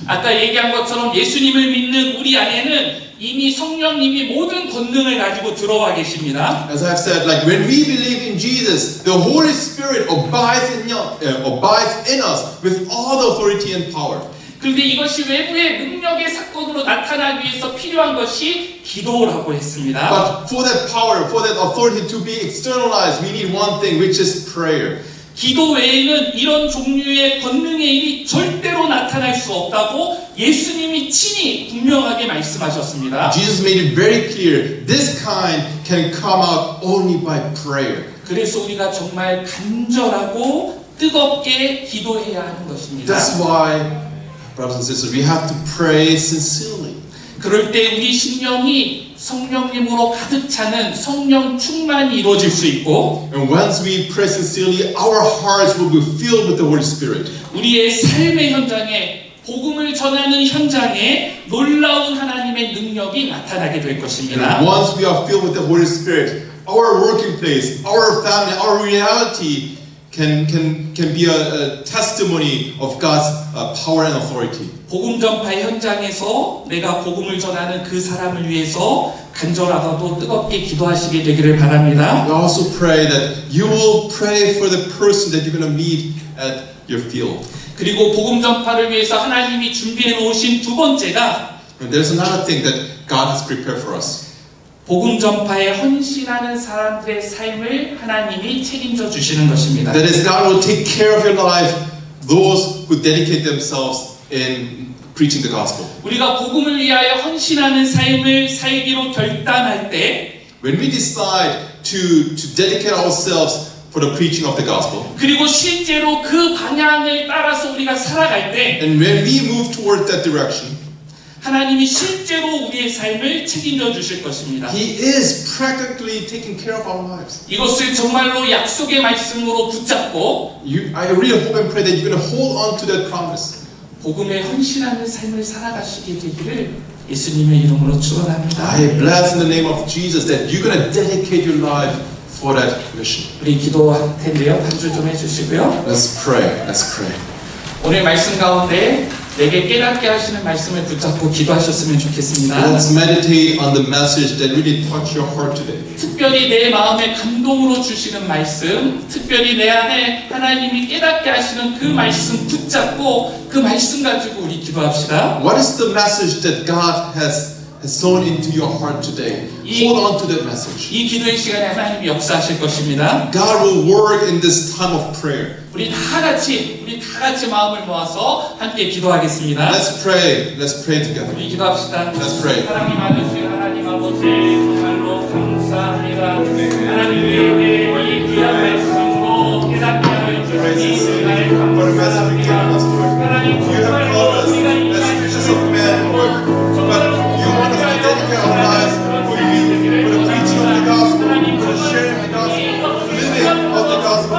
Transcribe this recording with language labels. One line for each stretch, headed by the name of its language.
Korean: 아까 얘기한 것처럼 예수님을 믿는 우리 안에는 이미 성령님이 모든 권능을 가지고 들어와 계십니다.
English: As I've said, like when we believe in Jesus, the Holy Spirit abides in us with all the authority and power.
Korean: 그런데 이것이 외부의 능력의 사건으로 나타나기 위해서 필요한 것이 기도라고 했습니다.
English: But for that power, for that authority to be externalized, we need one thing, which is prayer.
Korean: 기도 외에는 이런 종류의 권능의 일이 절대로 나타날 수 없다고 예수님이 친히 분명하게 말씀하셨습니다.
English: Jesus made it very clear, this kind can come out only by prayer.
Korean: 그래서 우리가 정말 간절하고 뜨겁게 기도해야 하는 것입니다.
English: That's why, brothers and sisters, we have to pray sincerely.
Korean: 그럴 때 우리 심령이 성령님으로 가득 차는 성령 충만이 이루어질 수 있고
English: And once we pray sincerely, our hearts will be filled with the Holy Spirit.
Korean: 우리의 삶의 현장에 복음을 전하는 현장에 놀라운 하나님의 능력이 나타나게 될 것입니다.
English: And once we are filled with the Holy Spirit, our working place, our family, our reality can be a testimony of God's power and authority.
Korean: 복음 전파 현장에서 내가 복음을 전하는 그 사람을 위해서 간절하고도 뜨겁게 기도하시게 되기를 바랍니다.
English: We also pray that you will pray for the person that you're going to meet at your field.
Korean: 그리고 복음 전파를 위해서 하나님이 준비해 놓으신 두 번째가
English: And there's another thing that God has prepared for us.
Korean: 복음 전파에 헌신하는 사람들의 삶을 하나님이 책임져 주시는 것입니다.
English: That is, God will take care of your life, those who dedicate themselves in preaching the gospel.
Korean: 우리가 복음을 위하여 헌신하는 삶을 살기로 결단할 때
English: When we decide to dedicate ourselves for the preaching of the gospel,
Korean: 그리고 실제로 그 방향을 따라서 우리가 살아갈 때
English: and when we move toward that direction,
Korean: 하나님이 실제로 우리의 삶을 책임져 주실 것입니다.
English: He is practically taking care of our lives.
Korean: 이것을 정말로 약속의 말씀으로 붙잡고
English: I really hope and pray that you're going to hold on to that promise.
Korean: 복음에 헌신하는 삶을 살아가시게 되기를 예수님의 이름으로 축원합니다.
English: I bless in the name of Jesus that you're going to dedicate your life for that mission.
Korean: 우리 기도할 텐데요. 단주 좀 해주시고요.
English: Let's pray. Let's pray.
Korean: 오늘 말씀 가운데 내게 깨닫게 하시는 말씀을 붙잡고 기도하셨으면 좋겠습니다.
English: Let's meditate on the message that really touched your heart today.
Korean: 특별히 내 마음에 감동으로 주시는 말씀, 특별히 내 안에 하나님이 깨닫게 하시는 그 말씀 붙잡고 그 말씀 가지고 우리 기도합시다.
English: What is the message that God has sown into your heart today? Hold on to that message.
Korean: 이 기도의 시간에 하나님이 역사하실 것입니다.
English: God will work in this time of prayer.
Korean: 우리 다 같이 마음을 모아서 함께 기도하겠습니다.
English: Let's pray. Let's pray together.
Korean: 우리 기도합시다.
English: Let's pray.
Korean: 사랑이 많으신 하나님 아버지 정말로 감사합니다. 하나님 우리에게 이 귀한 말씀으로 깨닫게 하여 주시니 나의 감사합니다. 하나님 정말로 우리가 이 말씀으로 정말로
English: You want us to dedicate our lives for you, for the preaching of the gospel, for the sharing of the gospel, for the living of the gospel.